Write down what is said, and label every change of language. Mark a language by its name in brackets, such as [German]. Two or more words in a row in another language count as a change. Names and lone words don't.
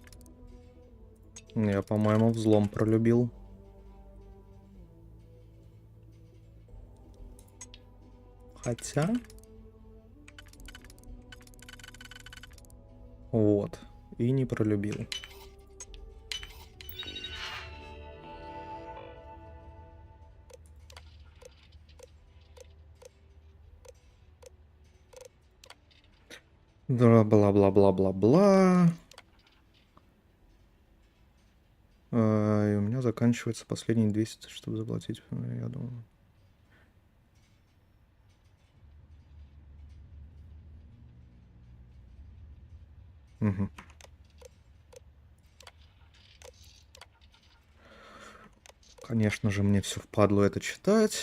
[Russian] Я, по-моему, взлом пролюбил. Хотя... Вот. И не пролюбил. Да, бла-бла-бла-бла-бла. И у меня заканчивается последние 200, чтобы заплатить, я думаю. Угу. Конечно же, мне все впадло это читать.